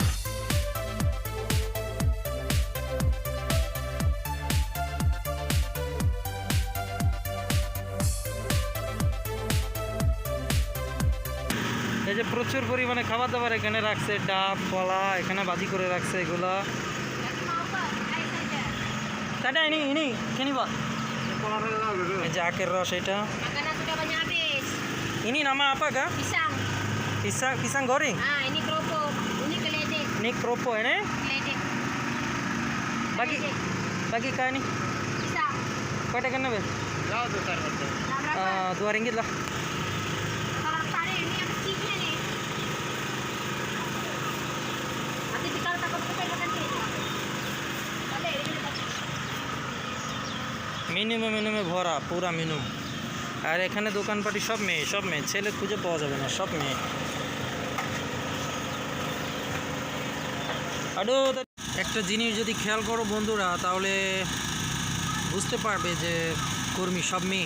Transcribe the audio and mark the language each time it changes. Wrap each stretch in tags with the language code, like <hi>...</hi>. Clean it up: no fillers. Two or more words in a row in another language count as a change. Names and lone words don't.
<bn>এই যে প্রচুর পরিমাণে খাবার দাবার এখানে রাখছে, ডাব, কলা এখানে বাজি করে রাখছে এগুলা। তাই না, ইনি খেনি বা এই যে আখের রস, এটা</bn> <ms>Makanan sudah banyak habis. ini nama apa kak? Pisang. Pisang goreng. Ini keropok. Ini keledek. Ini kerupuk ini. Keledek. Bagi kak ini. Pisang. Kau tekan apa? Nah, berapa? 2 ringgit lah. Kalau tarik ini yang kecilnya nih. Nanti kalau takut kepegang nanti. Balik, ini dekat.</ms> <bn>মিনিমে ভরা, পুরা মিনিমাম। আর এখানে দোকানপাটি সব মেয়ে, ছেলে খুঁজে পাওয়া যাবে না, সব মেয়ে। আরও একটা জিনিস যদি খেয়াল করো বন্ধুরা, তাহলে বুঝতে পারবে যে কর্মী সব মেয়ে।</bn>